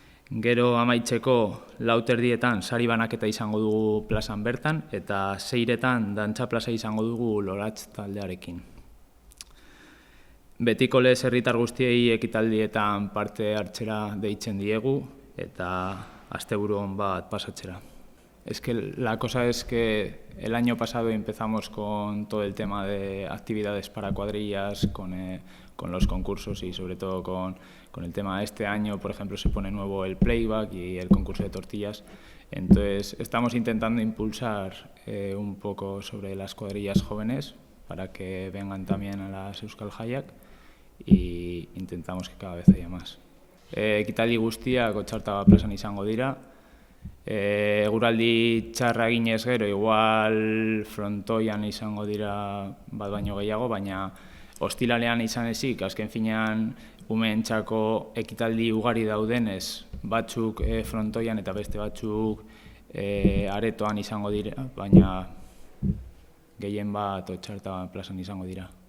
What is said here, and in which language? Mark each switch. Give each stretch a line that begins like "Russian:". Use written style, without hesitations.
Basque: Gero amaitzeko 4:00etan sari banaketa izango dugu plazan bertan eta 6:00etan dantza plaza izango dugu Loratz taldearekin. Betiko lez herritar guztiei ekitaldietan parte hartzera deitzen diegu eta asteburu on bat pasatzera.
Spanish: Es que la cosa es que el año pasado empezamos con todo el tema de actividades para cuadrillas, con los concursos y sobre todo con el tema de este año, por ejemplo, se pone nuevo el playback y el concurso de tortillas. Entonces estamos intentando impulsar un poco sobre las cuadrillas jóvenes para que vengan también a las Euskal Jaiak y intentamos que cada vez haya más.
Basque: Ekitaldi guztiak Otxartaga plazan izango dira. Eguraldi txarra eginez gero, igual frontoian izango dira bat baino gehiago, baina ostiralean izan ezik, azken finean umeentzako ekitaldi ugari daudenez, batzuk frontoian eta beste batzuk aretoan izango dira, baina gehien bat Otxartaga plazan izango dira.